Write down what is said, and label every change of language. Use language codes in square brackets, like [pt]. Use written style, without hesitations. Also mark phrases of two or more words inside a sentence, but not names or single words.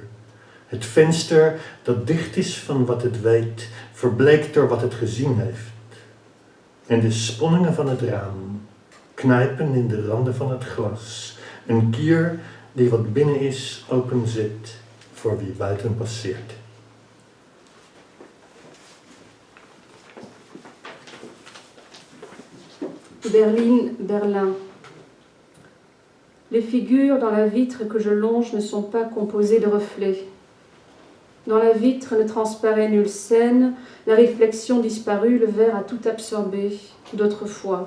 [nl] Het venster dat dicht is van wat het weet, verbleekt door wat het gezien heeft. En de sponningen van het raam knijpen in de randen van het glas. Een kier die wat binnen is openzet voor wie buiten passeert. Berlin. [fr] Les figures dans la vitre que je longe ne sont pas composées de reflets. Dans la vitre ne transparaît nulle scène, la réflexion disparue, le verre a tout absorbé d'autrefois.